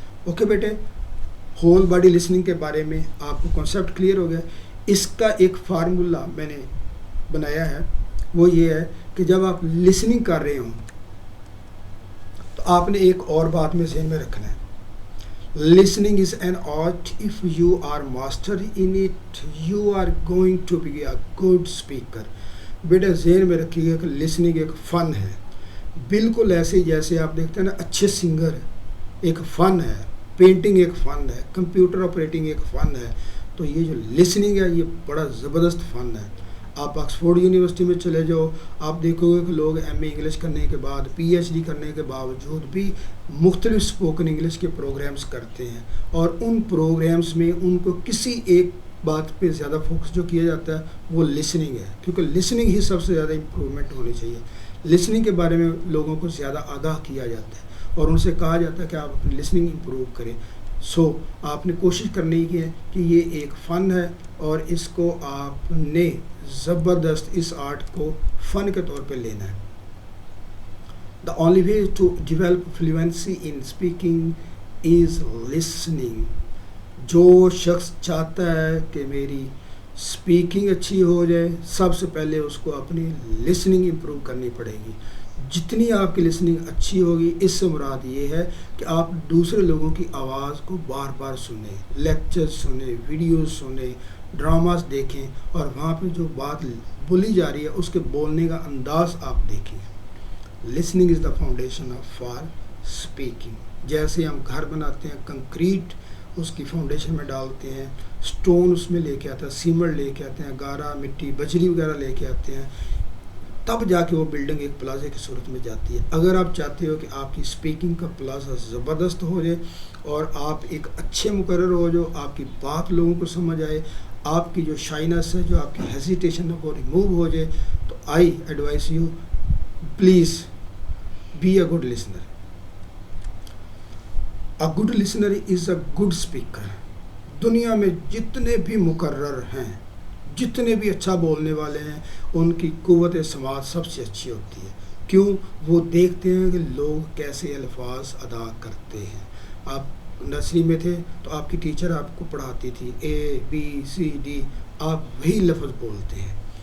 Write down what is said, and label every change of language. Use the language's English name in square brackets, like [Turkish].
[Urdu] Okay بیٹے، whole body listening کے بارے میں آپ کو کانسیپٹ کلیئر ہو گیا. اس کا ایک فارمولا میں نے بنایا ہے، وہ یہ ہے کہ جب آپ لسننگ کر رہے ہوں تو آپ نے ایک اور بات میں ذہن میں رکھنا ہے. [English] Listening is an art. If you are master in it you are going to be a good speaker. [Urdu] بیٹا ذہن میں رکھیے گا کہ لسننگ ایک فن ہے، بالکل ایسے جیسے آپ دیکھتے ہیں نا اچھے سنگر ایک فن ہے، پینٹنگ ایک فن ہے، کمپیوٹر آپریٹنگ ایک فن ہے. تو یہ جو لسننگ ہے یہ بڑا زبردست فن ہے. آپ آکسفورڈ یونیورسٹی میں چلے جاؤ، آپ دیکھو گے کہ لوگ ایم اے انگلش کرنے کے بعد PhD کرنے کے باوجود بھی مختلف اسپوکن انگلش کے پروگرامز کرتے ہیں، اور ان پروگرامز میں ان کو کسی ایک بات پہ زیادہ فوکس جو کیا جاتا ہے وہ لسننگ ہے، کیونکہ لسننگ ہی سب سے زیادہ امپرومنٹ ہونی چاہیے. لسننگ کے بارے میں لوگوں کو زیادہ آگاہ کیا جاتا ہے اور ان سے کہا جاتا ہے کہ آپ اپنی لسننگ امپروو کریں. سو آپ نے کوشش کرنی ہے کہ یہ ایک فن ہے اور اس کو آپ نے زبردست اس آرٹ کو فن کے طور پہ لینا ہے. [English] The only way to develop fluency in speaking is listening. [Urdu] جو شخص چاہتا ہے کہ میری اسپیکنگ اچھی ہو جائے، سب سے پہلے اس کو اپنی لسننگ امپروو کرنی پڑے گی. جتنی آپ کی لسننگ اچھی ہوگی، اس سے مراد یہ ہے کہ آپ دوسرے لوگوں کی آواز کو بار بار سنیں، لیکچر سنیں، ویڈیوز سنیں، ڈراماز دیکھیں، اور وہاں پہ جو بات بولی جا رہی ہے اس کے بولنے کا انداز آپ دیکھیں. [English] Listening is the foundation of for speaking. [Urdu] جیسے ہم گھر بناتے ہیں، کنکریٹ اس کی فاؤنڈیشن میں ڈالتے ہیں، سٹون اس میں لے کے آتے ہیں، سیمنٹ لے کے آتے ہیں، گارا مٹی بجری وغیرہ لے کے آتے ہیں، تب جا کے وہ بلڈنگ ایک پلازے کی صورت میں جاتی ہے. اگر آپ چاہتے ہو کہ آپ کی اسپیکنگ کا پلازا زبردست ہو جائے اور آپ ایک اچھے مقرر ہو جو آپ کی بات لوگوں کو سمجھ آئے، آپ کی جو شائنس ہے، جو آپ کی ہیزیٹیشن ہے وہ ریموو ہو جائے، تو [English] I advise you please be a good listener. A good listener is a good speaker. [Urdu] دنیا میں جتنے بھی مقرر ہیں، جتنے بھی اچھا بولنے والے ہیں، ان کی قوت سماعت سب سے اچھی ہوتی ہے. کیوں؟ وہ دیکھتے ہیں کہ لوگ کیسے الفاظ ادا کرتے ہیں. آپ نرسری میں تھے تو آپ کی ٹیچر آپ کو پڑھاتی تھی ABCD، آپ وہی لفظ بولتے ہیں.